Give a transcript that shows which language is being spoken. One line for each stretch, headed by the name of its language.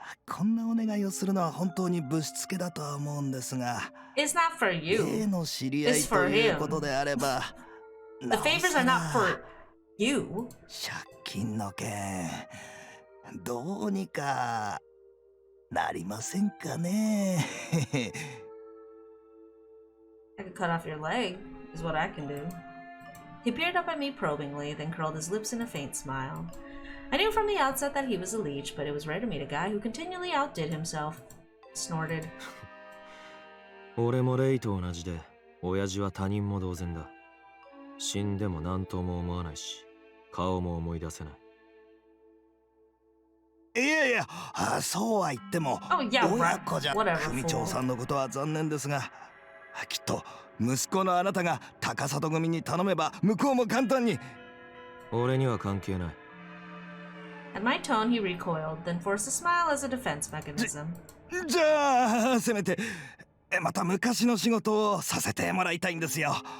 Japanese: こんなお願いをするのは本当にぶしつけだとは思うんですが。
English: It's not for you.
Japanese: 例の知り合いということであれば。
English: The favors are not for you.
Japanese: 借金の件、どうにかなりませんかね。
English: I could cut off your leg, is what I can do. He peered up at me probingly, then curled his lips in a faint smile. I knew from the outset that he was a leech, but it was rare to meet a guy who continually outdid himself. Snorted.
Japanese: 俺もレイと同じで、親父は他人も同然だ。死んでも何とも思わないし、顔も思い出せない。いやいや、そうは言っても、親子じゃ組長さんのことは残念ですが、きっと息子のあなたが高里組に頼めば向こうも簡単に。俺には関係ない。
English: At my tone, he recoiled, then forced a smile as a defense mechanism.
Japanese: じゃあ、せめてまた昔の仕事をさせてもらいたいんですよ。